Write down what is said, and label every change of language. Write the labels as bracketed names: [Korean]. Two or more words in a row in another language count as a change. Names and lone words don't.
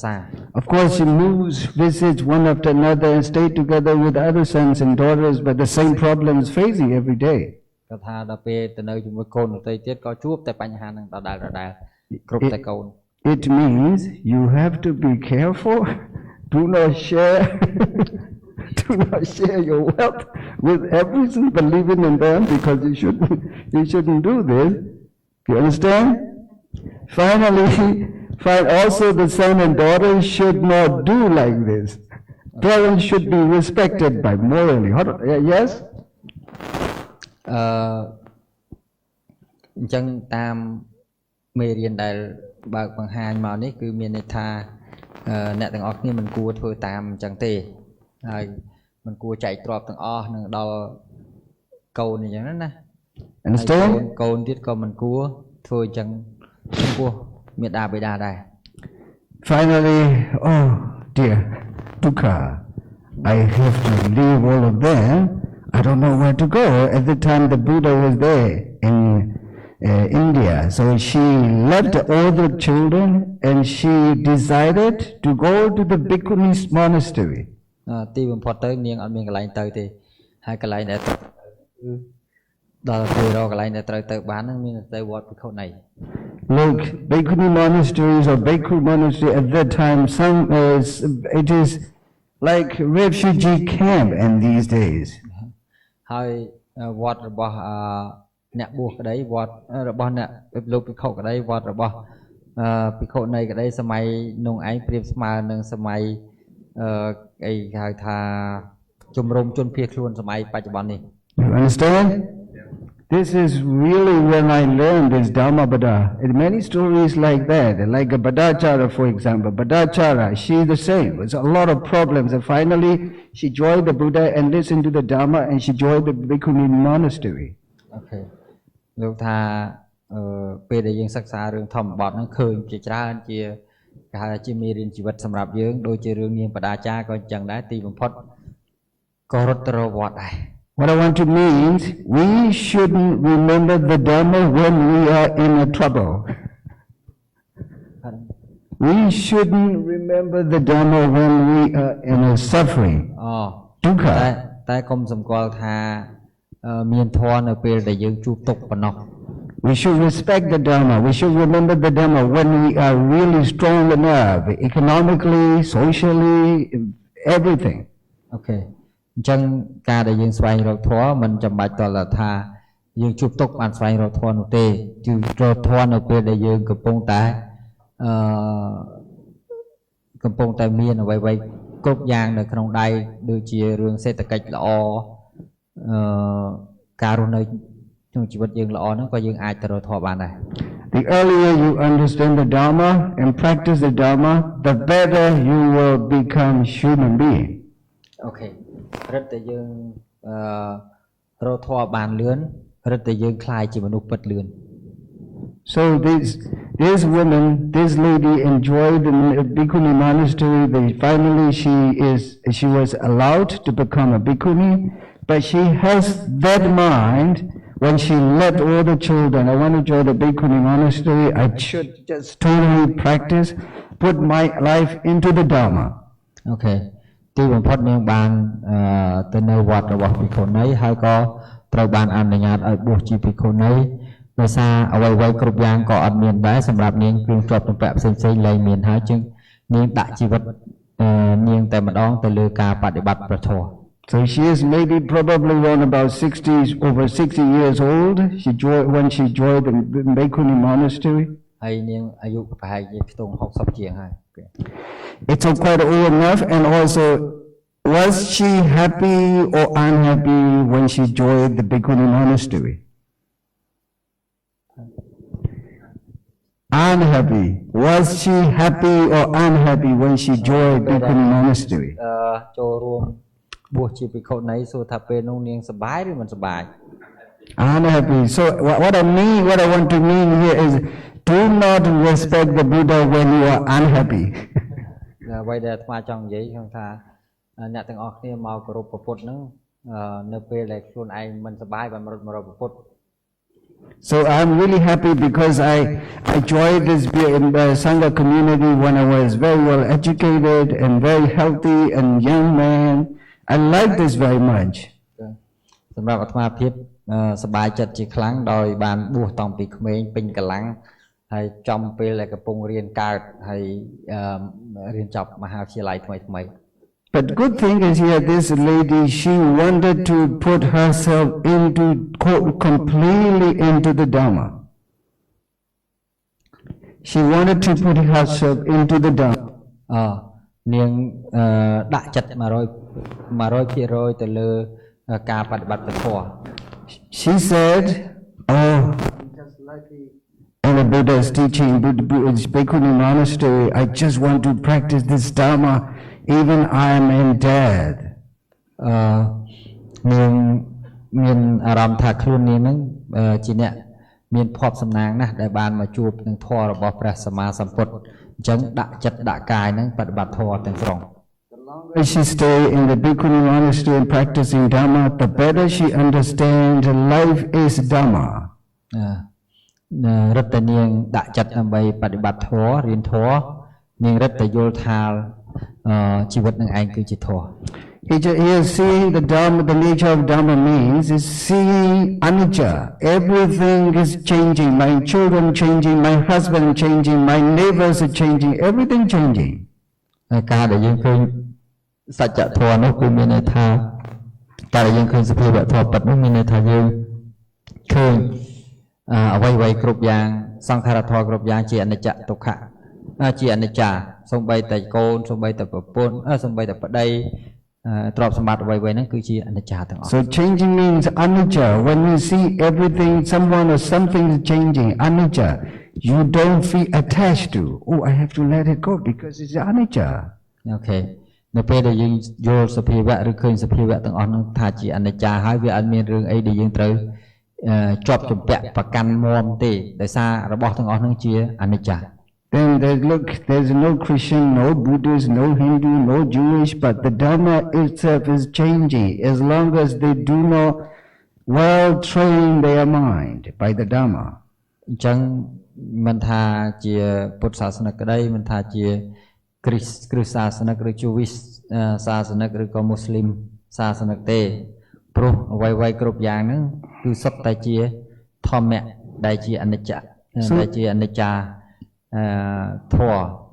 [English] Of course, she moves, visits one after another and stay together with other sons and daughters, but the same problems facing every day. [Khmer] គាត់ថាដល់ពេលទៅនៅជាមួយកូនដទៃទៀតក៏ជួបតែបញ្ហានឹងដដែលគ្រប់តែកូន [English] It means you have to be careful. Do not share your wealth with everyone believing in them because you shouldn't do this. You understand? Finally, also the son and daughter should not do like this. Parents should be respected by morally. Yes? [Khmer] អញ្ចឹងតាមមេរៀនដែលបើកបង្ហាញមកនេះគឺមានន័យថាអ្នកទាំងអស់គ្នាមិនគួរធ្វើតាមអញ្ចឹងទេហើយមិនគួរចែកទ្រព្យទាំងអស់នឹងដល់កូនអញ្ចឹងណា [English] Understand? [Khmer] កូនទៀតក៏មិនគួរធ្វើអញ្ចឹងចំពោះមាតាបិតាដែរ [English] Finally, oh dear, dukkha, I have to leave all of them. I don't know where to go. At the time the Buddha was there in India. So she left all the children and she decided to go to the Bhikkhuni's monastery. [Khmer] ទីបំផុតទៅនាងអត់មានកន្លែងទៅទេហើយកន្លែងដែលដល់ពេលរកកន្លែងដែលត្រូវទៅបានហ្នឹងមានទៅវត្តភិក្ខុនី [English] Look, Bhikkhuni monasteries or Bhikkhu monastery at that time, it is like refugee camp in these days. [Khmer] ហើយវត្តរបស់អ្នកបួសក្តីវត្តរបស់អ្នកលោកភិក្ខុក្តីវត្តរបស់ភិក្ខុនីក្តីសម័យនោះឯងប្រៀបស្មើនឹងសម័យអីគេហៅថាជំរំជនភៀសខ្លួនសម័យបច្ចុប្បន្ននេះ [English] You understand? This is really when I learned this Dhammapada. And many stories like that, like a Bhaddachara, for example. Bhaddachara, she's the same. There's a lot of problems. And finally, she joined the Buddha and listened to the Dhamma, and she joined the Bhikkhuni monastery. Okay. [Khmer] លោកថាពេលដែលយើងសិក្សារឿងធម្មបទហ្នឹងឃើញជាច្រើនជាគេហៅជាមេរៀនជីវិតសម្រាប់យើងដូចជារឿងនាងបដាចារក៏អញ្ចឹងដែរទីបំផុតក៏រត់ទៅរកវត្តដែរ [English] What I want to mean is, we shouldn't remember the Dhamma when we are in a trouble. We shouldn't remember the Dhamma when we are in a suffering. Dukkha. [Khmer] តែកុំសម្គាល់ថាមានធម៌នៅពេលដែលយើងជួបទុក្ខប៉ុណ្ណោះ [English] We should respect the Dhamma. We should remember the Dhamma when we are really strong enough, economically, socially, everything. Okay. [Khmer] អញ្ចឹងការដែលយើងស្វែងរកធម៌មិនចាំបាច់តលថាយើងជួបទុក្ខបានស្វែងរកធម៌នោះទេគឺរកធម៌នៅពេលដែលយើងកំពុងតែមានអ្វីៗគ្រប់យ៉ាងនៅក្នុងដៃដូចជារឿងសេដ្ឋកិច្ចល្អការរស់នៅក្នុងជីវិតយើងល្អហ្នឹងក៏យើងអាចទៅរកធម៌បានដែរ [English] The earlier you understand the Dhamma and practice the Dhamma, the better you will become human being. [Khmer] Okay. រឹតតែយើងរកធម៌បានលឿនរឹតតែយើងคล้ายជាមនុស្សពិតលឿន [English] So this woman, this lady enjoyed the Bhikkhuni monastery. Finally she was allowed to become a Bhikkhuni, but she has that mind when she left all the children. I want to join the Bhikkhuni monastery. I should just totally practice, put my life into the Dhamma. Okay. [Khmer] ទីបំផុតនាងបានទៅនៅវត្តរបស់ភិក្ខុនីហើយក៏ត្រូវបានអនុញ្ញាតឲ្យបួសជាភិក្ខុនីដោយសារអ្វីៗគ្រប់យ៉ាងក៏អត់មានដែរសម្រាប់នាងគ្រឿងទ្រព្យទំពាក់ផ្សេងៗលែងមានហើយជាងនាងដាក់ជីវិតនាងតែម្ដងទៅលើការបដិបត្តិព្រះធម៌ [English] So she is maybe probably around about over 60 years old. When she joined the Bhikkhuni monastery. [Khmer] ហើយនាងអាយុប្រហែលជាខ្ទង់60ជាងហើយ [English] It's quite old enough, and also was she happy or unhappy when she joined the Bhikkhuni monastery? Unhappy. Was she happy or unhappy when she joined Bhikkhuni monastery? [Khmer] ចូលរួមបួសជាភិក្ខុនីសួរថាពេលនោះនាងសប្បាយឬមិនសប្បាយ [English] Unhappy. So what I want to mean here is, do not respect the Buddha when you are unhappy. [Khmer] អ្វីដែលអាត្មាចង់និយាយគឺថាអ្នកទាំងអស់គ្នាមកគោរពព្រះពុទ្ធហ្នឹងនៅពេលដែលខ្លួនឯងមិនសប្បាយបានមករកព្រះពុទ្ធ [English] So I'm really happy because I joined this Sangha community when I was very well educated and very healthy and young man. I like this very much. [Khmer] សម្រាប់អាត្មាភាពសប្បាយចិត្តជាខ្លាំងដោយបានបួសតាំងពីក្មេងពេញកម្លាំងហើយចំពេលដែលកំពុងរៀនកើតហើយរៀនចប់មហាវិទ្យាល័យថ្មី [English] But good thing is here, this lady, she wanted to put herself completely into the Dhamma. She wanted to put herself into the Dhamma. [Khmer] នាងដាក់ចិត្ត 100% ទៅលើការបដិបត្តិព្រះធម៌ [English] She said, in the Buddha's teaching, Bhikkhuni monastery, I just want to practice this Dhamma even I am in death. [Khmer] នាងមានអារម្មណ៍ថាខ្លួននាងហ្នឹងជាអ្នកមានភ័ព្វសំណាងណាស់ដែលបានមកជួបនឹងធម៌របស់ព្រះសម្មាសម្ពុទ្ធអញ្ចឹងដាក់ចិត្តដាក់កាយហ្នឹងបដិបត្តិធម៌ទាំងស្រុង [English] The longer she stay in the Bhikkhuni monastery and practicing Dhamma, the better she understands life is Dhamma. [Khmer] រត់តែនាងដាក់ចិត្តដើម្បីបដិបត្តិធម៌រៀនធម៌នាងរត់តែយល់ថាជីវិតនឹងឯងគឺជាធម៌ [English] He is seeing the Dhamma, the nature of Dhamma means is seeing anicca. Everything is changing. My children changing, my husband changing, my neighbors are changing, everything changing. [Khmer] ការដែលយើងឃើញសច្ចធម៌នោះគឺមានន័យថាការដែលយើងឃើញសភាវៈធម៌ពិតនោះមានន័យថាយើងឃើញអ្វីៗគ្រប់យ៉ាងសង្ខារធម៌គ្រប់យ៉ាងជាអនិច្ចទុក្ខជាអនិច្ចាសូម្បីតែកូនសូម្បីតែប្រពន្ធសូម្បីតែប្តីទ្រព្យសម្បត្តិអ្វីៗហ្នឹងគឺជាអនិច្ចាទាំងអស់ [English] So changing means anicca. When you see everything, someone or something is changing, anicca, you don't feel attached to. Oh, I have to let it go because it's anicca. Okay. [Khmer] នៅពេលដែលយើងយល់សភាវៈឬឃើញសភាវៈទាំងអស់ហ្នឹងថាជាអនិច្ចាហើយវាអត់មានរឿងអីដែលយើងត្រូវជាប់ជំពាក់ប្រកាន់មាំទេដោយសាររបស់ទាំងអស់ហ្នឹងជាអនិច្ចា [English] Then there's no Christian, no Buddhist, no Hindu, no Jewish, but the Dhamma itself is changing as long as they do not well train their mind by the Dhamma. [Khmer] អញ្ចឹងមិនថាជាពុទ្ធសាសនិកក្តីមិនថាជាគ្រិស្តសាសនិកឬ Jewish សាសនិកឬក៏មូស្លីមសាសនិកទេព្រោះអ្វីៗគ្រប់យ៉ាងហ្នឹងគឺសុទ្ធតែជាធម្មៈដែលជាអនិច្ចដែលជាអនិច្ចាធម៌